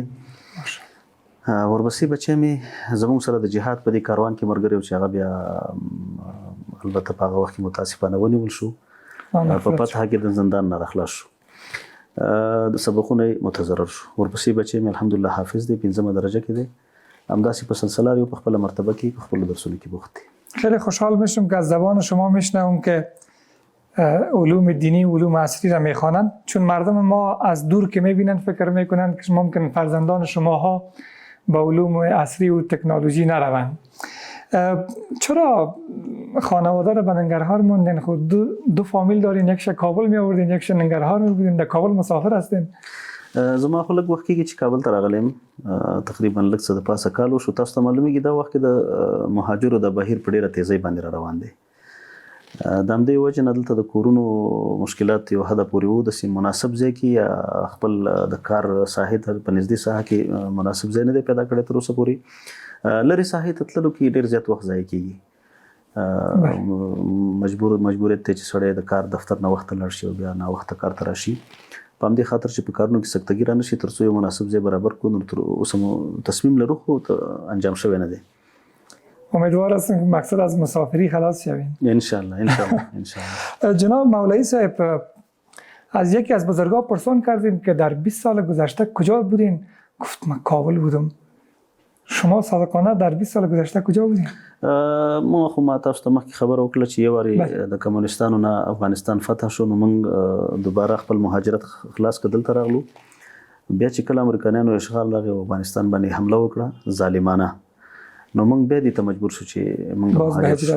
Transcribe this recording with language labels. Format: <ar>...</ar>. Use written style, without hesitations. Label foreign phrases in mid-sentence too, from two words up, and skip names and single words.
<ps>ورپسې بچی مې زموږ سره د جهاد په دې کاروان کې ملګری و چې هغه بیا البته په هغه وخت کې متاسفانه ونیول شو، په فتحه کې د زندان نه راخلاص شو، د سبقونه متضرر شو. ورپسې بچی مې الحمدلله حافظ دی، 5مه درجه کې دی. همداسې په سلسله یو په خپل مرتبه کې په خپل درسونو کې بوخت دی.</ps> <fa>خیلی خوشحال میشم که از زبان شما میشنوم که علوم دینی و علوم عصری را میخوانند، چون مردم ما از دور که میبینند فکر میکنند که ممکن فرزندان شماها با علوم عصری و تکنولوژی نروند. چرا خانواده را به ننگرهار موندین؟ خود دو فامیل دارین، یکش کابل می آوردین، یکش ننگرهار می بودین، در کابل مسافر هستین؟</fa> <ps>زما خو لږ وخت کېږي چې کابل ته راغلی یم، تقریبا لږ څه د پاسه کال وشو. تاسو ته معلومیږي دا وخت کې د مهاجرو د بهیر په ډېره تیزۍ باندې را روان دی. د همدې وجې نه دلته د کورونو مشکلات یو حده پورې و، داسې مناسب ځای کې یا خپل د کار ساحې ته په نږدې ساحه کې مناسب ځای نه دی پیدا کړی تر اوسه پورې. لرې ساحې ته تللو کې ډېر زیات وخت ضایع کېږي. مجبوریت دی چې سړی د کار دفتر نه وخته لاړ شي او بیا ناوخته کار ته راشي. په همدې خاطر چې په کارونو کې سکتګي را نشي تر څو یو مناسب ځای برابر کړو، نو تر اوسه مو تصمیم لرو خو انجام شوی نه دی.</ps> <fa>امیدوار هستم که مقصد از مسافری خلاص شوین.</fa> <ar>انشالله انشالله.</ar> <fa>جناب مولوی صاحب، از یکی از بزرگان پرسان کردیم که در 20 سال گذشته کجا بودین؟ گفت من کابل بودم. شما صادقانه در 20 سال گذشته کجا بودین؟</fa> <ps>ما خو ما تاسو ته مخکې خبره وکړه چې یو وارې د کمونستانو نه افغانستان فتح شو، نو موږ دوباره خپل مهاجرت خلاص کړ، دلته راغلو. بیا چې کله امریکایانو اشغال راغی او افغانستان باندې حمله وکړه ظالمانه، نو موږ بیا دې ته مجبور شو چې موږ مهاجر شو.</ps>